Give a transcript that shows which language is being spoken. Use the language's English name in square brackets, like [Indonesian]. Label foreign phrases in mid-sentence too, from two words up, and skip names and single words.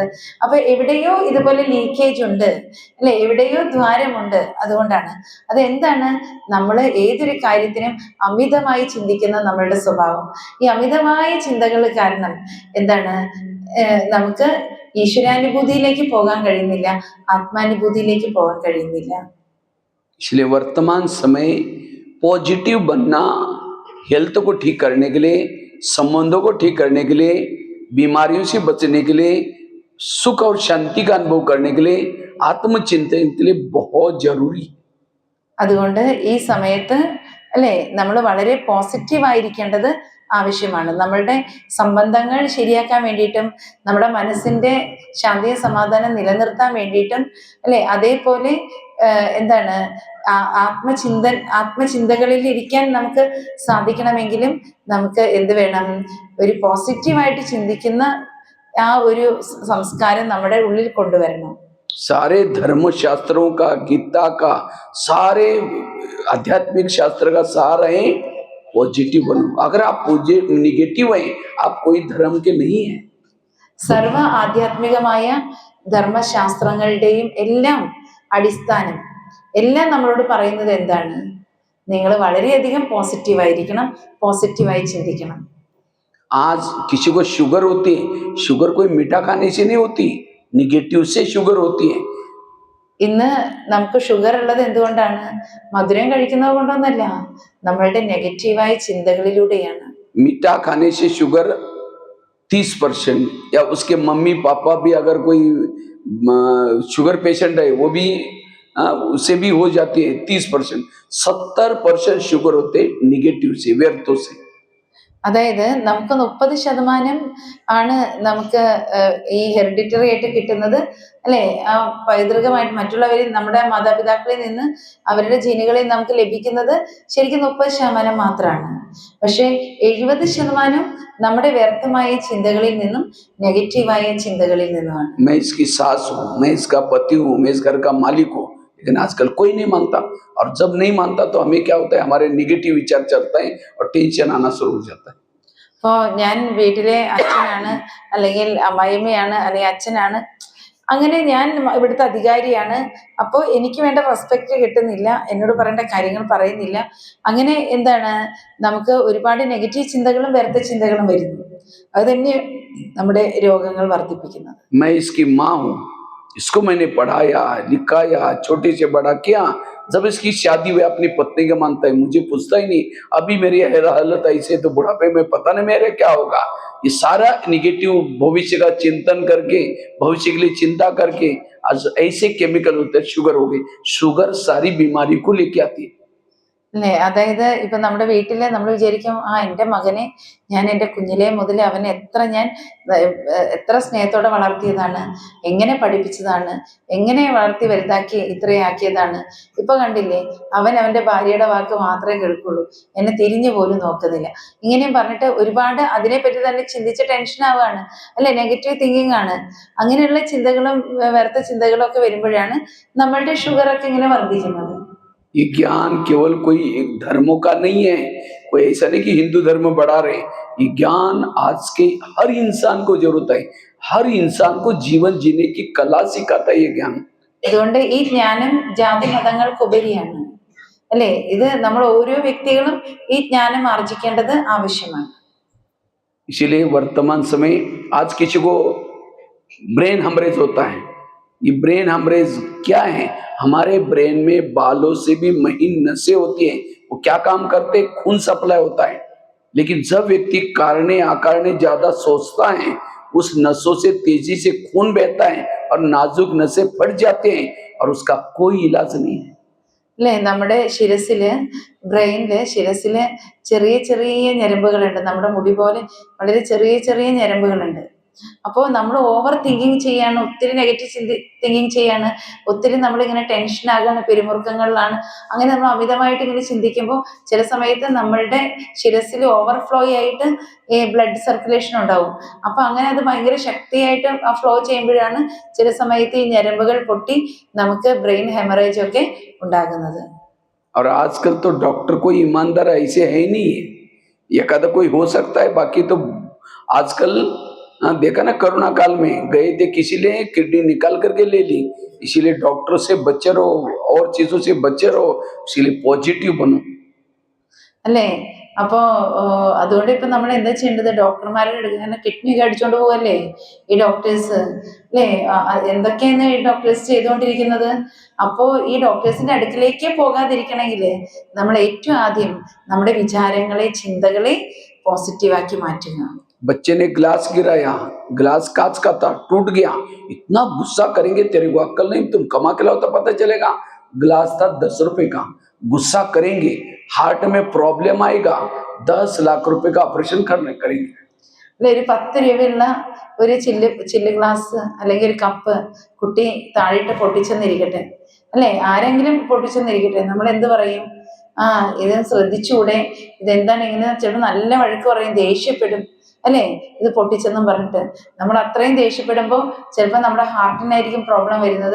[Malayalam] അപ്പൊ എവിടെയോ ഇതുപോലെ ലീക്കേജ് ഉണ്ട്, അല്ലെ, എവിടെയോ ദ്വാരമുണ്ട്. അതുകൊണ്ടാണ്. അതെന്താണ്? നമ്മൾ ഏതൊരു കാര്യത്തിനും അമിതമായി ചിന്തിക്കുന്ന നമ്മളുടെ സ്വഭാവം. ഈ അമിതമായ ചിന്തകൾ കാരണം എന്താണ്? നമുക്ക് ഈശ്വരാനുഭൂതിയിലേക്ക് പോകാൻ കഴിയുന്നില്ല, ആത്മാനുഭൂതിയിലേക്ക് പോകാൻ കഴിയുന്നില്ല. [Hindi] इसलिए वर्तमान समय पॉजिटिव बनना, हेल्थ को ठीक करने के लिए, संबंधों को ठीक करने के लिए, बीमारियों से बचने के लिए, सुख और शांति का अनुभव करने के लिए, आत्मचिंतन के लिए बहुत जरूरी। [Malayalam] അതുകൊണ്ട് ഈ സമയത്ത് അല്ലെ നമ്മൾ വളരെ പോസിറ്റീവായിരിക്കേണ്ടത് ആവശ്യമാണ്. നമ്മളുടെ സംബന്ധങ്ങൾ ശരിയാക്കാൻ വേണ്ടിയിട്ടും നമ്മുടെ മനസ്സിന്റെ ശാന്തിയും സമാധാനം നിലനിർത്താൻ വേണ്ടിയിട്ടും, അല്ലെ, അതേപോലെ എന്താണ് ആത്മചിന്തകളിൽ ഇരിക്കാൻ നമുക്ക് സാധിക്കണമെങ്കിലും നമുക്ക് എന്ത് വേണം? ഒരു പോസിറ്റീവായിട്ട് ചിന്തിക്കുന്ന ആ ഒരു സംസ്കാരം നമ്മുടെ ഉള്ളിൽ കൊണ്ടുവരണം. [Hindi] सारे धर्म शास्त्रों का, गीता का, सारे आध्यात्मिक शास्त्र का सार है पॉजिटिव बनो। अगर आप निगेटिव हैं, आप कोई धर्म के नहीं है। [Malayalam] സർവ ആധ്യാത്മികമായ ധർമ്മശാസ്ത്രങ്ങളുടെയും എല്ലാം അടിസ്ഥാനം എല്ലാം നമ്മളോട് പറയുന്നത് എന്താണ്? നിങ്ങൾ വളരെയധികം പോസിറ്റീവായിരിക്കണം, പോസിറ്റീവായി ചിന്തിക്കണം. [Hindi] आज किसी को शुगर होती है, शुगर कोई मीठा खाने से नहीं होती, निगेटिव से शुगर होती है। [Malayalam] ഇന്ന് നമുക്ക് ഷുഗർ ഉള്ളത് എന്തുകൊണ്ടാണ്? മധുരം കഴിക്കുന്നത് കൊണ്ടൊന്നല്ല, നമ്മളുടെ നെഗറ്റീവായ ചിന്തകളിലൂടെയാണ്. [Hindi] मीठा खाने से शुगर 30%, या उसके मम्मी पापा भी अगर कोई [English] sugar patient [Hindi] है, वो भी उससे भी हो जाती है 30%। 70% शुगर होते निगेटिव से, व्यर्थों से। [Malayalam] അതായത് നമുക്ക് 30% ആണ് നമുക്ക് ഈ ഹെറിഡിറ്ററി ആയിട്ട് കിട്ടുന്നത് അല്ലേ? പൈതൃകമായിട്ട് മറ്റുള്ളവരിൽ നമ്മുടെ മാതാപിതാക്കളിൽ നിന്ന് അവരുടെ ജീനുകളിൽ നമുക്ക് ലഭിക്കുന്നത് ശരിക്കും 30% മാത്രമാണ്. പക്ഷേ 70% നമ്മുടെ വ്യർത്ഥമായ ചിന്തകളിൽ നിന്നും നെഗറ്റീവായ ചിന്തകളിൽ നിന്നുമാണ്. [Hindi] मैं इसकी सास हूँ, मैं इसका पति हूँ, मैं इस घर का मालिक हूँ, लेकिन आजकल कोई नहीं मानता। और जब नहीं मानता तो हमें क्या होता है, हमारे निगेटिव विचार चलता है और टेंशन आना शुरू हो जाता है। [Malayalam] അപ്പോൾ ഞാൻ വീട്ടിലെ അച്ഛനാണ്, അല്ലെങ്കിൽ അമ്മായിയമ്മയാണ്, അല്ലെങ്കിൽ അച്ഛനാണ്, അങ്ങനെ ഞാൻ ഇവിടുത്തെ അധികാരിയാണ്, അപ്പോൾ എനിക്ക് വേണ്ട റെസ്പെക്റ്റ് കിട്ടുന്നില്ല, എന്നോട് പറയേണ്ട കാര്യങ്ങൾ പറയുന്നില്ല. അങ്ങനെ എന്താണ്, നമുക്ക് ഒരുപാട് നെഗറ്റീവ് ചിന്തകളും വ്യർത്ഥ ചിന്തകളും വരുന്നു. അത് തന്നെ നമ്മുടെ രോഗങ്ങൾ വർദ്ധിപ്പിക്കുന്നത്. मैं इसकी माँ हूँ, इसको मैंने पढ़ाया लिखाया, छोटे से बड़ा किया। जब इसकी शादी हुई अपनी पत्नी का मानता है, मुझे पूछता ही नहीं। अभी मेरी हालत ऐसे तो बुढ़ापे में पता नहीं मेरे क्या होगा। ये सारा निगेटिव भविष्य का चिंतन करके, भविष्य के लिए चिंता करके आज ऐसे केमिकल होते हैं। शुगर हो गई, शुगर सारी बीमारी को लेके आती है। അല്ലേ? അതായത് ഇപ്പൊ നമ്മുടെ വീട്ടില് നമ്മൾ വിചാരിക്കും, എൻ്റെ മകനെ ഞാൻ എൻ്റെ കുഞ്ഞിലേ മുതൽ അവനെ എത്ര സ്നേഹത്തോടെ വളർത്തിയതാണ്, എങ്ങനെ പഠിപ്പിച്ചതാണ്, എങ്ങനെ വളർത്തി വലുതാക്കി ഇത്രയാക്കിയതാണ്. ഇപ്പൊ കണ്ടില്ലേ, അവന്റെ ഭാര്യയുടെ വാക്ക് മാത്രമേ കേൾക്കുള്ളൂ, എന്നെ തിരിഞ്ഞു പോലും നോക്കുന്നില്ല. ഇങ്ങനെയും പറഞ്ഞിട്ട് ഒരുപാട് അതിനെപ്പറ്റി തന്നെ ചിന്തിച്ച് ടെൻഷൻ ആവുകയാണ് അല്ലെ? [English] negative thinking [Malayalam] ആണ്. അങ്ങനെയുള്ള ചിന്തകളും വ്യർത്ഥ ചിന്തകളും ഒക്കെ വരുമ്പോഴാണ് നമ്മളുടെ ഷുഗറൊക്കെ ഇങ്ങനെ വർദ്ധിക്കുന്നത്. [Hindi] ये ज्ञान केवल कोई एक धर्मों का नहीं है, कोई ऐसा नहीं कि हिंदू धर्म बढ़ा रहे। ये ज्ञान आज के हर इंसान को जरूरत है। हर इंसान को जीवन जीने की कला सिखाता है ये ज्ञान। [Malayalam] അതുകൊണ്ട് ഈ ജ്ഞാനം ജാതി മതങ്ങൾക്കുപരിയാണ് അല്ലേ? ഇത് നമ്മൾ ഓരോ വ്യക്തികളും ഈ ജ്ഞാനം ആർജിക്കേണ്ടത് ആവശ്യമാണ്. [Hindi] इसीलिए वर्तमान समय आज किसी को [English] brain hemorrhage [Hindi] होता है। ये [English] brain hemorrhage [Hindi] क्या है? हमारे ब्रेन में बालों से भी महीन नसें होती हैं। वो क्या काम करते हैं? खून सप्लाई होता है। लेकिन जब व्यक्ति कारणे आकारणे ज्यादा सोचता है, उस नसों से तेजी से खून बहता है और नाजुक नसें फट जाते हैं और उसका कोई इलाज नहीं है। [Malayalam] അല്ലേ? നമ്മുടെ ശിരസില് ചെറിയ ചെറിയ ഞരമ്പുകളുണ്ട്. നമ്മുടെ മുടി പോലെ വളരെ ചെറിയ ചെറിയ ഞരമ്പുകളുണ്ട്. അപ്പോൾ നമ്മൾ [English] over thinking [Malayalam] ചെയ്യാണ്, ഒത്തിരി [English] negative thinking [Malayalam] ചെയ്യാണ്, ഒത്തിരി നമ്മളിങ്ങനെ ടെൻഷൻ ആകുകയാണ്, പിരിമുറുക്കങ്ങളിലാണ്. അങ്ങനെ നമ്മൾ അമിതമായിട്ട് ഇങ്ങനെ ചിന്തിക്കുമ്പോൾ ചില സമയത്ത് നമ്മളുടെ ശിരസിൽ ഓവർഫ്ലോ ആയിട്ട് ഈ [English] blood circulation [Malayalam] ഉണ്ടാവും. അപ്പോൾ അങ്ങനെ അത് ഭയങ്കര ശക്തിയായിട്ട് ഫ്ലോ ചെയ്യുമ്പോഴാണ് ചില സമയത്ത് ഈ ഞരമ്പുകൾ പൊട്ടി നമുക്ക് [English] brain hemorrhage [Malayalam] ഒക്കെ ഉണ്ടാകുന്നത്. [Hindi] और आजकल तो डॉक्टर कोई ईमानदार ऐसे है ही नहीं है। ये कदा कोई हो सकता है, बाकी तो आजकल देखा ना, कोरोना काल में गए थे, किसी ने किडनी निकाल करके ले ली। इसीलिए डॉक्टर से बचे रहो और चीजों से बचे रहो, इसीलिए पॉजिटिव बनो। [Malayalam] അല്ലേ? അപ്പോൾ അതുകൊണ്ട് ഇപ്പം നമ്മൾ എന്താ ചെയ്യേണ്ടത്? ഡോക്ടർമാരുടെ അടുത്ത് കിഡ്നി ഒക്കെ അടിച്ചോണ്ട് പോവല്ലേ ഈ ഡോക്ടേഴ്സ് അല്ലേ? എന്തൊക്കെയാണ് ഈ ഡോക്ടേഴ്സ് ചെയ്തുകൊണ്ടിരിക്കുന്നത്? അപ്പോൾ ഈ ഡോക്ടേഴ്സിന്റെ അടുക്കിലേക്ക് പോകാതിരിക്കണമെങ്കിൽ നമ്മൾ ഏറ്റവും ആദ്യം നമ്മുടെ വിചാരങ്ങളെ, ചിന്തകളെ പോസിറ്റീവാക്കി മാറ്റുക. [Hindi] बच्चे ने ग्लास गिराया, ग्लास कांच का था, टूट गया, इतना गुस्सा करेंगे, तेरे को अक्ल नहीं, तुम कमा के लाओ तो पता चलेगा। ग्लास था 10 रुपए का, गुस्सा करेंगे, हार्ट में प्रॉब्लम आएगा, 10 लाख रुपए का ऑपरेशन करेंगे। [Malayalam] അല്ലെ? ഒരു 10 രൂപയുള്ള ഒരു ചില്ല് ഗ്ലാസ് അല്ലെങ്കിൽ ഒരു കപ്പ് കുട്ടി താഴിട്ട് പൊട്ടിച്ചെന്നിരിക്കട്ടെ അല്ലെ? ആരെങ്കിലും പൊട്ടിച്ചെന്നിരിക്കട്ടെ, നമ്മൾ എന്ത് പറയും? ഇത് ശ്രദ്ധിച്ചൂടെ, ഇതെന്താണ് ഇങ്ങനെ? ചിലപ്പോൾ നല്ല വഴക്ക് പറയും, ദേഷ്യപ്പെടും അല്ലേ? ഇത് പൊട്ടിച്ചെന്നും പറഞ്ഞിട്ട് നമ്മൾ അത്രയും ദേഷ്യപ്പെടുമ്പോൾ ചിലപ്പോൾ നമ്മുടെ ഹാർട്ടിനായിരിക്കും പ്രോബ്ലം വരുന്നത്.